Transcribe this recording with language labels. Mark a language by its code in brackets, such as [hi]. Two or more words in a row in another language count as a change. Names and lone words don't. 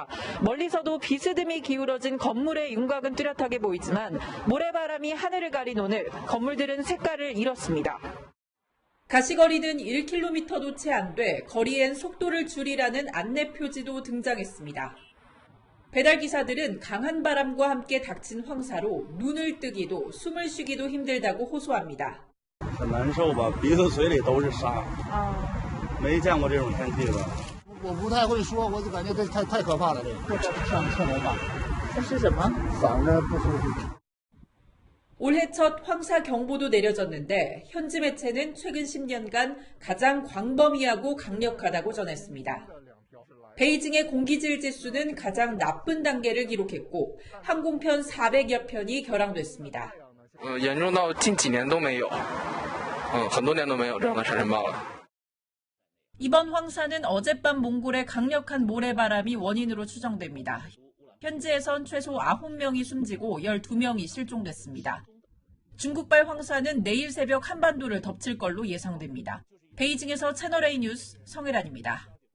[ko] 멀리서도 비스듬히 기울어진 건물의 윤곽은 뚜렷하게 보이지만 모래바람이 하늘을 가린 오늘 건물들은 색깔을 잃었습니다. 가시거리는 1km도 채 안 돼 거리엔 속도를 줄이라는 안내 표지도 등장했습니다. 배달기사들은 강한 바람과 함께 닥친 황사로 눈을 뜨기도 숨을 쉬기도 힘들다고 호소합니다. [zh] 很难受吧，鼻子嘴里都是沙，没见过这种天气吧。我不太会说，我就感觉这太可怕了，这像没办法。这是什么？嗓子不舒服。 [ko] 올해 첫 황사 경보도 내려졌는데 현지 매체는 최근 10년간 가장 광범위하고 강력하다고 전했습니다. 베이징의 공기질 지수는 가장 나쁜 단계를 기록했고 항공편 400여 편이 결항됐습니다. [zh] 严重到近几年都没有，很多年都没有这样的沙尘暴了。 [ko] 이번 황사는 어젯밤 몽골의 강력한 모래바람이 원인으로 추정됩니다. 현지에선 최소 9명이 숨지고 12명이 실종됐습니다. 중국발 황사는 내일 새벽 한반도를 덮칠 걸로 예상됩니다. 베이징에서 채널A 뉴스 성혜란입니다.